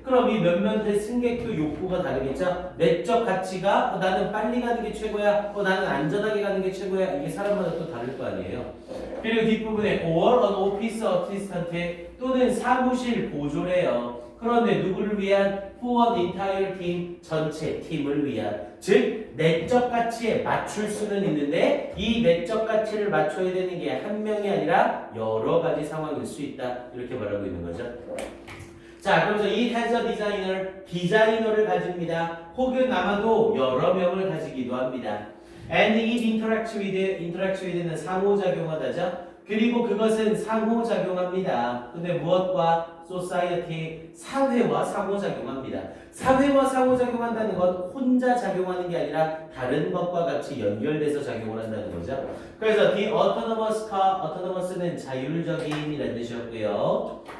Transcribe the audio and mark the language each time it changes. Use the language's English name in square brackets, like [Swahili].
[Korean] 그럼 이 몇몇 승객도 욕구가 다르겠죠? 내적 가치가 나는 빨리 가는 게 최고야, 나는 안전하게 가는 게 최고야. 이게 사람마다 또 다를 거 아니에요. 그리고 뒷부분에 [English] or an office assistant, [Korean] 또는 사무실 보조래요. 그런데 누구를 위한? [English] for the entire team, [Korean] 전체 팀을 위한. 즉 내적 가치에 맞출 수는 있는데 이 내적 가치를 맞춰야 되는 게 한 명이 아니라 여러 가지 상황일 수 있다. 이렇게 말하고 있는 거죠. 자, 그래서 [English] it has a designer, [Korean] 디자이너를 가집니다. 혹은 아마도 여러 명을 가지기도 합니다. [English] And it interacts with는 [Korean] 상호작용하다죠. 그리고 그것은 상호작용합니다. 근데 무엇과? society, 사회와 상호작용합니다. 사회와 상호작용한다는 건 혼자 작용하는 게 아니라 다른 것과 같이 연결돼서 작용을 한다는 거죠. 그래서 [English] the autonomous car, [Korean] autonomous는 자율적인이라는 뜻이었고요.